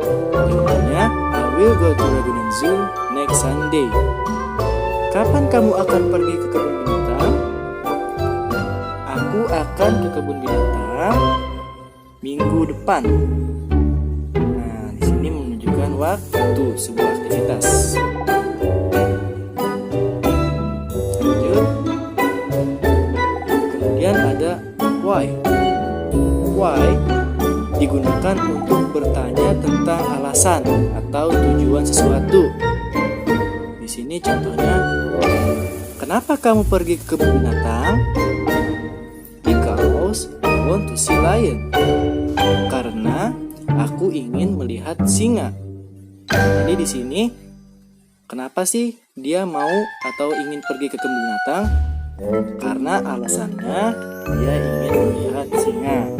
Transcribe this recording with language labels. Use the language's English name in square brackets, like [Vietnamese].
[Indonesian] Jawabannya, [English] I will go to Ragunan Zoo next Sunday. [Indonesian] Kapan kamu akan pergi ke kebun binatang? Aku akan ke kebun binatang minggu depan. Nah, di sini menunjukkan waktu sebuah aktivitas. Lanjut. Kemudian ada why. Why digunakan untuk bertanya tentang alasan atau tujuan sesuatu. Di sini contohnya, kenapa kamu pergi ke kebun binatang? [English] Because I want to see lion. [Indonesian] Karena aku ingin melihat singa. Jadi di sini, kenapa sih dia mau atau ingin pergi ke kebun binatang? Karena alasannya dia ingin melihat singa.